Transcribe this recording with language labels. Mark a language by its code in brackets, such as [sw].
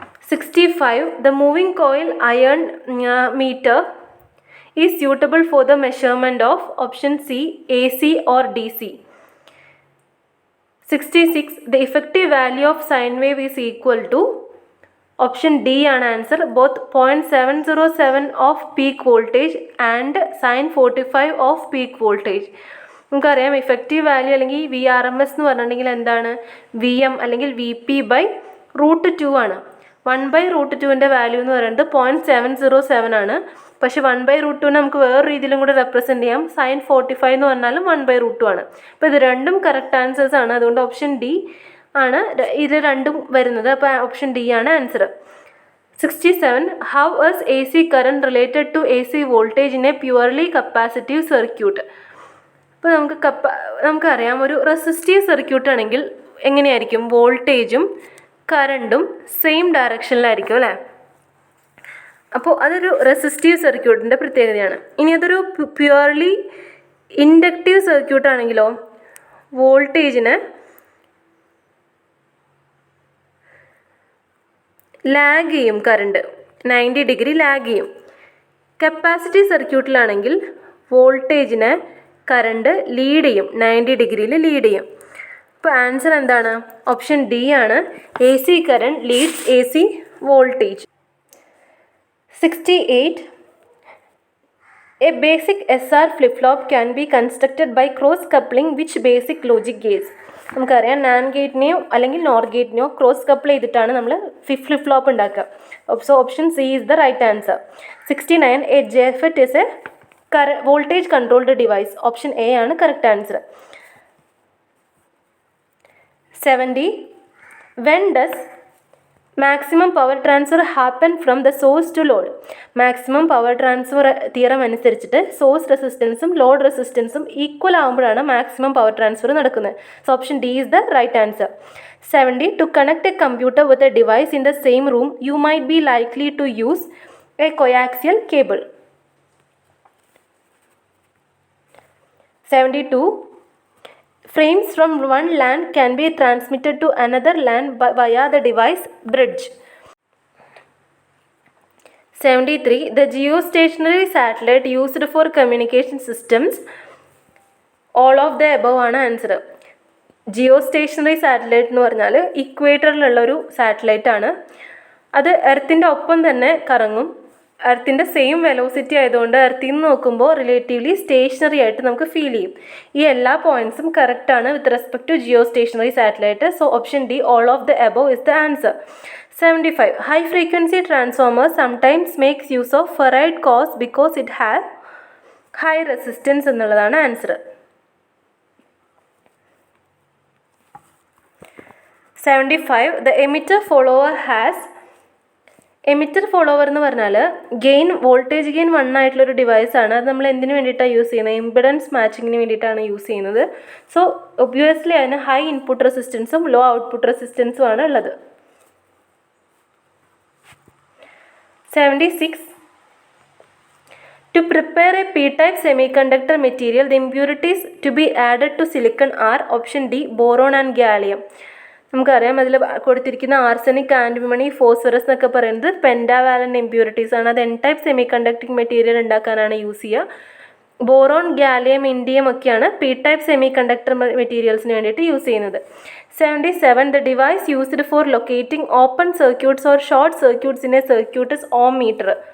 [en] 65. The moving coil iron meter is suitable for the measurement of option C, AC or DC. 66. The effective value of sine wave is equal to option D [ml] ആണ് answer. [en] both 0.707 of peak voltage and sin 45 of peak voltage. [ml] നമുക്കറിയാം effective value അല്ലെങ്കിൽ VRMS എന്ന് പറഞ്ഞിട്ടുണ്ടെങ്കിൽ എന്താണ്? VM അല്ലെങ്കിൽ VP/√2 ആണ്. 1/√2ൻ്റെ value എന്ന് പറയുന്നത് 0.707 ആണ്. പക്ഷെ 1/√2 നമുക്ക് വേറെ രീതിയിലും കൂടെ റെപ്രസെൻറ്റ് ചെയ്യാം. sin 45 എന്ന് പറഞ്ഞാലും 1/√2 ആണ്. അപ്പോൾ ഇത് രണ്ടും കറക്റ്റ് ആൻസേഴ്സ് ആണ്. അതുകൊണ്ട് ഓപ്ഷൻ ഡി ആണ് ഇത് രണ്ടും വരുന്നത്. അപ്പോൾ ഓപ്ഷൻ ഡി ആണ് answer. 67. [en] How is AC current related to AC voltage in a purely capacitive circuit? [ml] ഇപ്പോൾ നമുക്കറിയാം ഒരു റെസിസ്റ്റീവ് സർക്യൂട്ട് ആണെങ്കിൽ എങ്ങനെയായിരിക്കും? വോൾട്ടേജും കറണ്ടും സെയിം ഡയറക്ഷനിലായിരിക്കും അല്ലേ? അപ്പോൾ അതൊരു റെസിസ്റ്റീവ് സർക്യൂട്ടിൻ്റെ പ്രത്യേകതയാണ്. ഇനി അതൊരു പ്യുവർലി ഇൻഡക്റ്റീവ് സർക്യൂട്ട് ആണെങ്കിലോ വോൾട്ടേജിന് ലാഗ് ചെയ്യും, കറണ്ട് 90 ഡിഗ്രി ലാഗ് ചെയ്യും. കപ്പാസിറ്റീവ് സർക്യൂട്ടിലാണെങ്കിൽ വോൾട്ടേജിന് കറണ്ട് ലീഡ് ചെയ്യും, 90 ഡിഗ്രിയിൽ ലീഡ് ചെയ്യും. അപ്പോൾ ആൻസർ എന്താണ്? ഓപ്ഷൻ ഡി ആണ്. [en] AC current leads AC voltage. [ml] 68. [en] A basic SR flip-flop can be constructed by cross-coupling which basic logic gates? [ml] നമുക്കറിയാം നാൻഡ് ഗേറ്റിനെയോ അല്ലെങ്കിൽ നോർ ഗേറ്റിനെയോ ക്രോസ് കപ്പിൾ ചെയ്തിട്ടാണ് നമ്മൾ ഫ്ലിപ്പ് ഫ്ലോപ്പ് ഉണ്ടാക്കുക. [en] So option C is the right answer. 69 a JFET is a voltage controlled device. [ml] Option A ആണ് correct answer. [en] 70 when does maximum power transfer happen from the source to load? [ml] Maximum power transfer theorem അനുസരിച്ചിട്ട് source റെസിസ്റ്റൻസും load റെസിസ്റ്റൻസും equal ആകുമ്പോഴാണ് maximum power transfer നടക്കുന്നത്. [en] So option D is the right answer. 70 to connect a computer with a device in the same room you might be likely to use a coaxial cable. 72 frames from one LAN can be transmitted to another LAN via the device bridge. 73 the geostationary satellite used for communication systems. all of the above [ml] ആണ് answer. Geostationary satellite എന്ന് പറഞ്ഞാൽ ഇക്വേറ്ററിലുള്ളൊരു satellite ആണ്. അത് എർത്തിൻ്റെ ഒപ്പം തന്നെ കറങ്ങും. എർത്തിൻ്റെ same velocity ആയതുകൊണ്ട് എർത്തിൽ നിന്ന് നോക്കുമ്പോൾ റിലേറ്റീവ്ലി സ്റ്റേഷനറി ആയിട്ട് നമുക്ക് ഫീൽ ചെയ്യും. ഈ എല്ലാ പോയിൻറ്റ്സും കറക്റ്റാണ് [en] With respect to geostationary satellite. So option D all of the above is the answer. 75 high frequency transformer sometimes makes use of ferrite cores because it have high resistance [ml] എന്നുള്ളതാണ് answer. 75 [en] The emitter follower has. [ml] Emitter follower എന്ന് പറഞ്ഞാൽ gain voltage gain 1 ആയിട്ടുള്ളൊരു ഡിവൈസാണ്. അത് നമ്മൾ എന്തിനു വേണ്ടിയിട്ടാണ് use ചെയ്യുന്നത്? Impedance മാച്ചിങ്ങിന് വേണ്ടിയിട്ടാണ് യൂസ് ചെയ്യുന്നത്. സോ ഒബ്വിയസ്ലി അതിന് ഹൈ ഇൻപുട്ട് റെസിസ്റ്റൻസും ലോ ഔട്ട്പുട്ട് റെസിസ്റ്റൻസും ആണ് ഉള്ളത്. [en] 76 to prepare a p-type semiconductor material the impurities to be added to silicon are option D boron and gallium. [ml] നമുക്കറിയാം അതിൽ കൊടുത്തിരിക്കുന്ന ആർസനിക്, ആൻറ്റിമണി, ഫോസ്ഫറസ് എന്നൊക്കെ പറയുന്നത് പെൻഡാവാലൻ്റ് ഇമ്പ്യൂരിറ്റീസ് ആണ്. അത് N type semi conducting material ഉണ്ടാക്കാനാണ് യൂസ് ചെയ്യുക. ബോറോൺ, ഗാലിയം, ഇൻഡിയം ഒക്കെയാണ് പി ടൈപ്പ് സെമി കണ്ടക്ടർ മെറ്റീരിയൽസിന് വേണ്ടിയിട്ട് യൂസ് ചെയ്യുന്നത്. [en] 77 the device used for locating open circuits or short circuits in a circuit is ohmmeter.